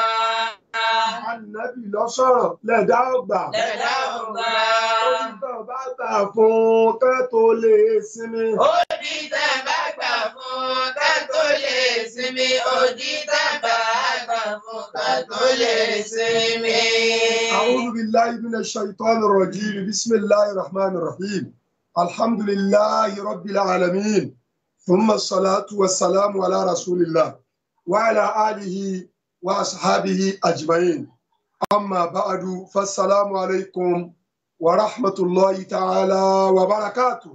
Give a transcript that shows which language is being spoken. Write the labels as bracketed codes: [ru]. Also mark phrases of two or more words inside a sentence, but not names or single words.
[yo] Ànábì ló sọ̀rọ̀ lẹ̀dá ó gbà. Lẹ̀dá ò gbà. Ó ti tẹ̀ bá gbà fún ká tó lè sinmi. Ó di tàbá gbà fún ká tó lè sinmi. Ó di tàbá gbà fún ká tó lè sinmi. [ar] أعوذ بالله من الشيطان الرجيم بسم الله الرحمن الرحيم الحمد لله رب العالمين ثم الصلاة والسلام على رسول الله وعلى آله وأصحابه أجمعين أما بعد فالسلام عليكم ورحمة الله تعالى وبركاته.